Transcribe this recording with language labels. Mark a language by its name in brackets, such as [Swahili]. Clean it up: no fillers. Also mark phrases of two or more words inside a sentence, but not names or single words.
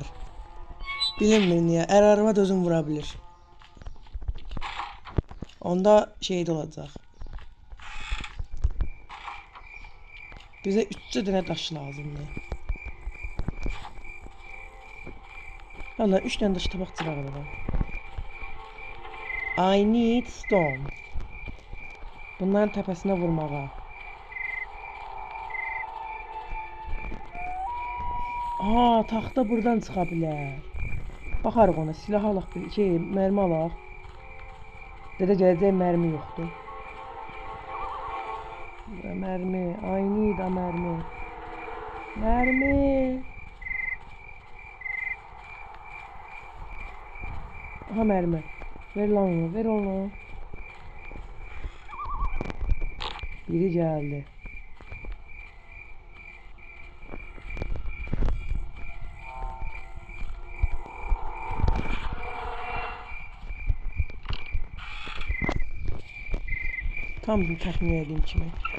[Turkish] Bilinmir niye. Arvad özünü vurabilir. Onda şey de olacak. Bize 3 tane taş lazımdı. Valla 3 tane taş tabak çırağı var. [English] I need stone. [Turkish] Bunların tepesine vurmağa. [Azerbaijani] Aa, taxta buradan çıxa bilər. Baxarıq ona, silah alaq, mərmi alaq. Dedə gələcək mərmi yoxdur. Mərmi, I need a mərmi. Mərmi. Aha mərmi. [Turkish] Ver lan onu, ver onu. Biri geldi. [Azerbaijani] Tam bir təxmin edeyim kimi.